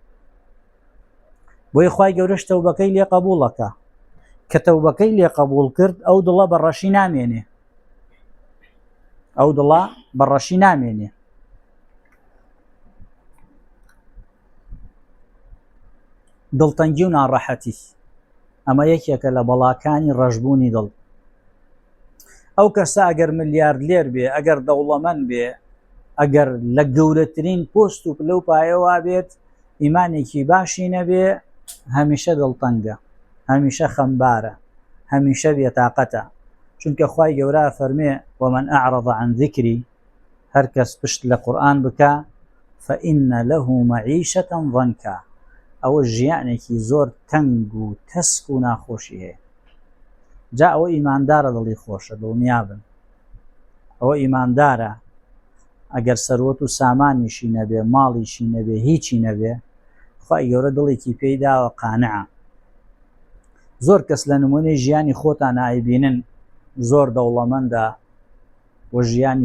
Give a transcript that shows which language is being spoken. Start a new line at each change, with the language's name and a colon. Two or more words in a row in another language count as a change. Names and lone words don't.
Central Kurdish: بۆی خوای گەورەش تەوبەکەی لێ قبوڵەکە کە تەوبەکەی لێ قبوڵ کرد ئەو دڵە بەڕەشی نامێنێ ئەو دڵە بەڕەشی نامێنێ دڵتەنگی و ناڕەحەتی ئەمە یەکێکە لە بەڵاکانی ڕەشبوونی دڵ ئەو کەسە ئەگەر ملیاردلێر بێ ئەگەر دەوڵەمەند بێ ئەگەر لە گەورەترین پۆست و پلە و پایەوە بێت ئیمانێکی باشی نەبێ هەمیشە دڵتەنگە هەمیشە خەمبارە هەمیشە بێتاقەتە چونکە خوای گەورە فەرمێ
Arabic: ومن أعرض عن ذكري
Central Kurdish: هەر کەس پشت لە قورئان بکە
Arabic: فإن له معيشة ضنكا
Central Kurdish: ئەوە ژیانێکی زۆر تەنگ و تەسک و ناخۆشی هەیە جا ئەوە ئیماندارە دڵی خۆشە دڵنیابن ئەوە ئیماندارە ئەگەر سەروەت و سامانیشی نەبێ ماڵیشی نەبێ هیچی نەبێ خوای گەورە دڵێکی پێی داوە قانعە زۆر کەس لە نمونەی ژیانی خۆتان ئایبینن زۆر دەوڵەمەندە و ژیانی